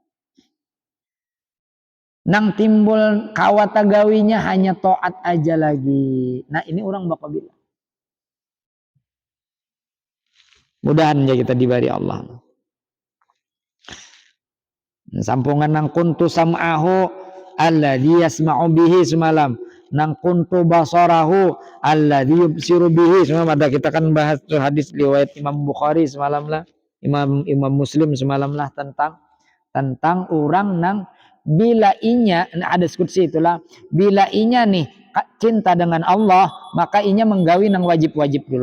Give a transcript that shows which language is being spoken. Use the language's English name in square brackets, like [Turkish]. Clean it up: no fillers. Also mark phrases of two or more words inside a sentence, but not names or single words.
[Banjar] Nang timbul kawa tagawinya hanya taat aja lagi. Nah ini orang bakal bilang. Mudahan ya kita diberi Allah. Sampungan nang [Arabic] كنت سمعه الذي يسمع به [Banjar] semalam. Nang [Arabic] كنت بصره الذي يبصر به [Banjar] semalam. Ada kita kan bahas hadis riwayat Imam Bukhari semalam lah. Imam Muslim semalam lah tentang orang nang bila inya, ada skutsi itulah, bila inya nih cinta dengan Allah, maka inya menggawi nang wajib-wajib dulu.